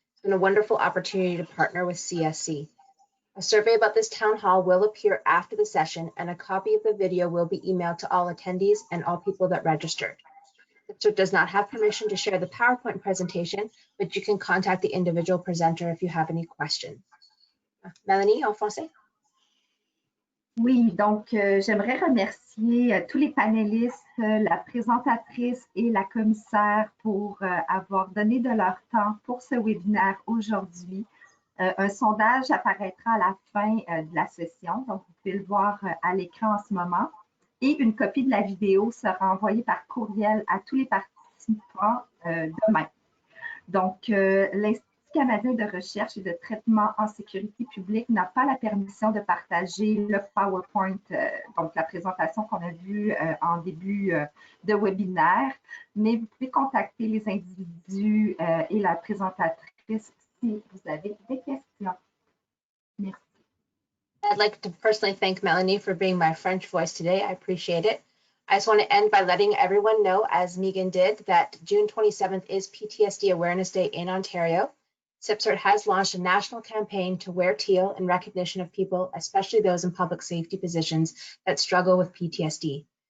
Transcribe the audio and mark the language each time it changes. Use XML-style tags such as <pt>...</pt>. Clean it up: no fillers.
<en>It's been a wonderful opportunity to partner with CSC. A survey about this town hall will appear after the session, and a copy of the video will be emailed to all attendees and all people that registered. CIPSRT does not have permission to share the PowerPoint presentation, but you can contact the individual presenter if you have any questions.</en> <fr>Mélanie, en français? Oui, donc j'aimerais remercier tous les panélistes, la présentatrice et la commissaire pour avoir donné de leur temps pour ce webinaire aujourd'hui. Un sondage apparaîtra à la fin de la session, donc vous pouvez le voir à l'écran en ce moment. Et une copie de la vidéo sera envoyée par courriel à tous les participants demain. Donc, l'Institut canadien de recherche et de traitement en sécurité publique n'a pas la permission de partager le PowerPoint, donc la présentation qu'on a vue en début de webinaire, mais vous pouvez contacter les individus et la présentatrice si vous avez des questions. Merci.</fr> <en>I'd like to personally thank Mélanie for being my French voice today. I appreciate it. I just want to end by letting everyone know, as Megan did, that June 27th is PTSD Awareness Day in Ontario. CIPSRT has launched a national campaign to wear teal in recognition of people, especially those in public safety positions, that struggle with PTSD.</en>